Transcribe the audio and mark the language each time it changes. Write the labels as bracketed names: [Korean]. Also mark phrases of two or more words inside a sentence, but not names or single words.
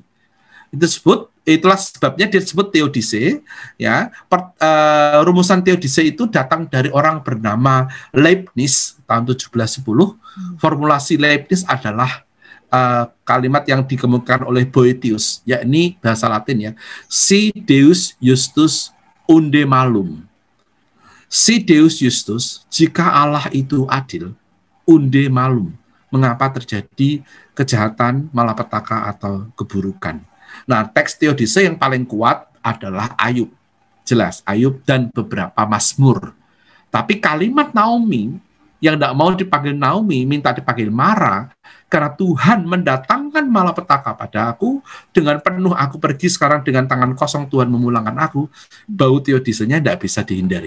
[Indonesian] Itulah sebabnya disebut teodise. Ya, rumusan teodise itu datang dari orang bernama Leibniz tahun 1710. Formulasi Leibniz adalah kalimat yang dikemukakan oleh Boethius, yakni bahasa Latin ya, [Latin] si Deus justus unde malum. Si Deus justus, [Indonesian] jika Allah itu adil, [Latin] unde malum, [Indonesian] mengapa terjadi kejahatan, malapetaka atau keburukan. Nah, teks teodise yang paling kuat adalah Ayub. Jelas, Ayub dan beberapa Mazmur. Tapi kalimat Naomi, yang tidak mau dipanggil Naomi, minta dipanggil Mara, karena Tuhan mendatangkan malapetaka pada aku, dengan penuh aku pergi sekarang dengan tangan kosong Tuhan memulangkan aku, bau teodisenya tidak bisa dihindari.